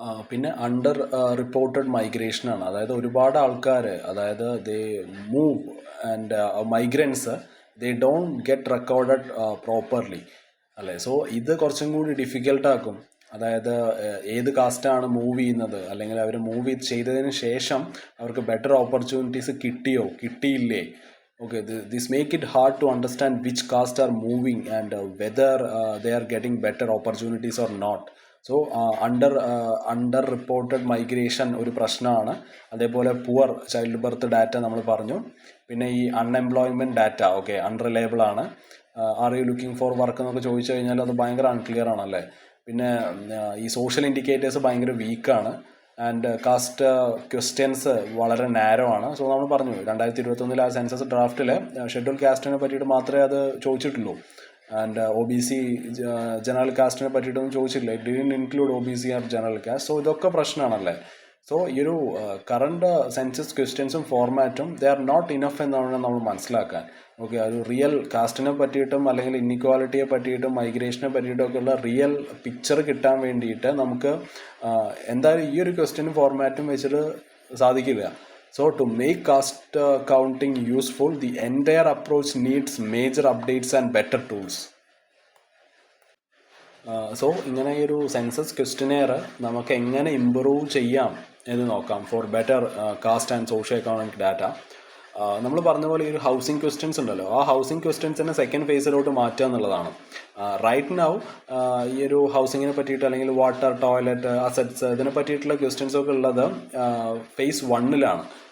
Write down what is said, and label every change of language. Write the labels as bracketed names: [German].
[Malayalam] പിന്നെ under reported മൈഗ്രേഷനാണ്. അതായത് ഒരുപാട് ആൾക്കാർ, അതായത് [English] they move and migrants they don't get recorded properly [Malayalam] അല്ലേ. സോ ഇത് കുറച്ചും കൂടി ഡിഫിക്കൽട്ടാക്കും. അതായത് ഏത് കാസ്റ്റാണ് മൂവ് ചെയ്യുന്നത്, അല്ലെങ്കിൽ അവർ മൂവ് ചെയ്തതിന് ശേഷം അവർക്ക് ബെറ്റർ ഓപ്പർച്യൂണിറ്റീസ് കിട്ടിയോ കിട്ടിയില്ലേ. [English] Okay, this make it hard to understand which caste are moving and whether they are getting better opportunities or not. [Malayalam] So under reported migration ഒരു പ്രശ്നമാണ്. അതേപോലെ പുവർ ചൈൽഡ് ബർത്ത് ഡാറ്റ നമ്മൾ പറഞ്ഞു. പിന്നെ ഈ അൺഎംപ്ലോയ്മെൻറ്റ് ഡാറ്റ ഓക്കെ അൺറിലയബിൾ ആണ്. [English] are you looking for work [Malayalam] എന്നൊക്കെ ചോദിച്ചു കഴിഞ്ഞാൽ അത് ഭയങ്കര അൺക്ലിയർ ആണല്ലേ. പിന്നെ ഈ സോഷ്യൽ ഇൻഡിക്കേറ്റേഴ്സ് ഭയങ്കര വീക്കാണ്. ആൻഡ് കാസ്റ്റ് ക്വസ്റ്റ്യൻസ് വളരെ നാരോ ആണ്. സോ നമ്മൾ പറഞ്ഞു 2021 ആ സെൻസസ് ഡ്രാഫ്റ്റിൽ ഷെഡ്യൂൾ കാസ്റ്റിനെ പറ്റിയിട്ട് മാത്രമേ അത് ചോദിച്ചിട്ടുള്ളൂ. And O B C general കാസ്റ്റിനെ പറ്റിയിട്ടൊന്നും ചോദിച്ചിട്ടില്ല. [English] It didn't include O B C or general caste. [Malayalam] So ഇതൊക്കെ പ്രശ്നമാണല്ലേ. സോ ഈ ഒരു കറണ്ട് സെൻസസ് ക്വസ്റ്റ്യൻസും ഫോർമാറ്റും [English] they are not enough [Malayalam] എന്നാണ് നമ്മൾ മനസ്സിലാക്കാൻ. ഓക്കെ, ഒരു റിയൽ കാസ്റ്റിനെ പറ്റിയിട്ടും അല്ലെങ്കിൽ ഇന്നിക്വാലിറ്റിയെ പറ്റിയിട്ടും മൈഗ്രേഷനെ പറ്റിയിട്ടും ഒക്കെ ഉള്ള റിയൽ പിക്ചർ കിട്ടാൻ വേണ്ടിയിട്ട് നമുക്ക് എന്തായാലും ഈ ഒരു ക്വസ്റ്റ്യനും ഫോർമാറ്റും വെച്ചിട്ട് സാധിക്കില്ല. [English] So to make caste counting useful, the entire approach needs major updates and better tools. [Malayalam] So ഇങ്ങനെ ഈ ഒരു സെൻസസ് ക്വസ്റ്റിനെയർ നമുക്ക് എങ്ങനെ ഇമ്പ്രൂവ് ചെയ്യാം എന്ന് നോക്കാം [English] For better caste and socio economic data. [Malayalam] നമ്മൾ പറഞ്ഞ പോലെ ഈ ഒരു ഹൗസിംഗ് ക്വസ്റ്റ്യൻസ് ഉണ്ടല്ലോ, ആ ഹൗസിംഗ് ക്വസ്റ്റ്യൻസിനെ സെക്കൻഡ് ഫേസിലോട്ട് മാറ്റുക എന്നുള്ളതാണ്. [English] right now [Malayalam] ഈ ഒരു ഹൗസിങ്ങിനെ പറ്റിയിട്ട് അല്ലെങ്കിൽ വാട്ടർ, ടോയ്ലറ്റ്, അസറ്റ്സ് ഇതിനെ പറ്റിയിട്ടുള്ള ക്വസ്റ്റ്യൻസൊക്കെ ഉള്ളത് ഫേസ് 1-ലാണ്.